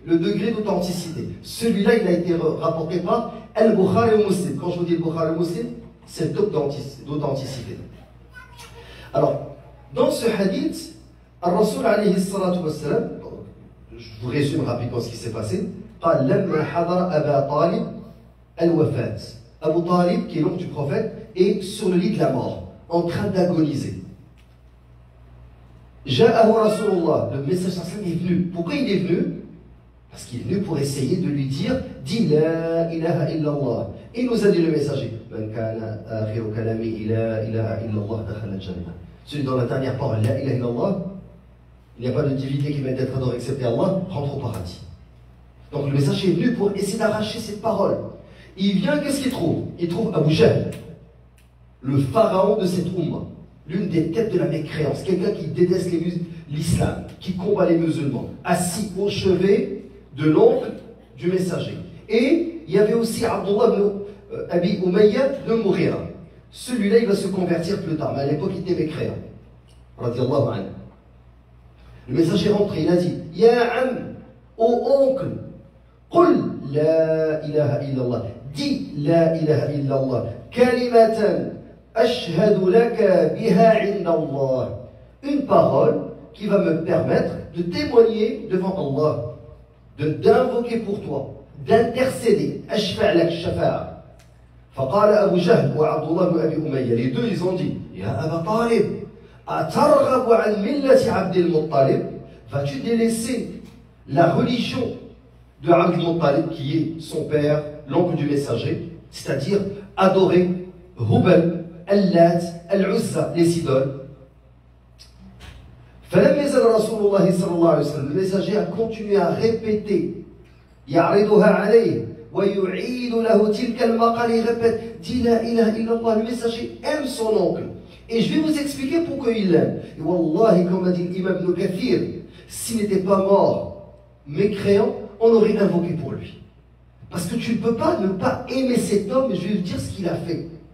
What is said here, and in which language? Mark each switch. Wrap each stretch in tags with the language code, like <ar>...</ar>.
<fr>le degré d'authenticité. Celui-là, il a été rapporté par Al-Bukhari ou Muslim. Quand je vous dis Al-Bukhari ou Muslim, c'est le top d'authenticité. Alors, dans ce hadith, Al-Rasul alayhi salatu wassalam, je vous résume rapidement ce qui s'est passé.</fr> <ar>قال لما حضر أبا طالب الوفاة.</ar> <fr>Abu Talib, qui est l'oncle du prophète, est sur le lit de la mort, en train d'agoniser.</fr> <ar>جاءه رسول الله,</ar> <fr>le message est venu. Pourquoi il est venu? Parce qu'il est venu pour essayer de lui dire, dis la ilaha illallah. Il nous a dit le messager,</fr> <ar>من كان آخر كلامه لا إله إلا الله دخل الجنة.</ar> <fr>Celui dans la dernière parole, la ilaha illallah, il n'y a pas de divinité qui mérite d'être adorée excepté Allah, rentre au paradis. Donc le messager est venu pour essayer d'arracher cette parole. Il vient, qu'est-ce qu'il trouve? Il trouve Abu Jahl, le pharaon de cette Ummah, l'une des têtes de la mécréance, quelqu'un qui déteste l'islam, qui combat les musulmans, assis au chevet de l'oncle du messager. Et il y avait aussi Abdullah ibn Abi Umayya de Mughira. Celui-là, il va se convertir plus tard, mais à l'époque, il était mécréant. Radiallahu anhu. Le messager est rentré, il a dit, Ya am, ô oncle,</fr> <ar>قل لا إله إلا الله.</ar> <fr>Dis</fr> <ar>لا إله إلا الله. كلمة أشهد لك بها عند الله.</ar> <fr>Une parole qui va me permettre de témoigner devant Allah, d'invoquer pour toi, d'intercéder.</fr> <ar>أشفع لك الشفاعة. فقال أبو جهل وعبد الله بن أبي أمية.</ar> <fr>Les deux, ils ont dit,</fr> <ar>يا أبا طالب أترغب عن ملة عبد المطلب.</ar> <fr>Vas-tu délaisser la religion de Abd al-Muttalib, qui est son père, l'oncle du messager, c'est-à-dire adorer Hubal, Al-Lat, Al-Uzza, les idoles.</fr> <ar>فلم يزل رسول الله صلى الله عليه وسلم,</ar> <fr>le messager a continué à répéter,</fr> <ar>يعرضها عليه ويعيد له تلك المقالة,</ar> <fr>il répète, dis la ilaha illallah. Le messager aime son oncle. Et je vais vous expliquer pourquoi il l'aime. Et wallahi, comme a dit l'imam Ibn Kathir, s'il n'était pas mort, mécréant, on aurait invoqué pour lui. Parce que tu ne peux pas ne pas aimer cet homme, et je vais vous dire ce qu'il a fait.</fr>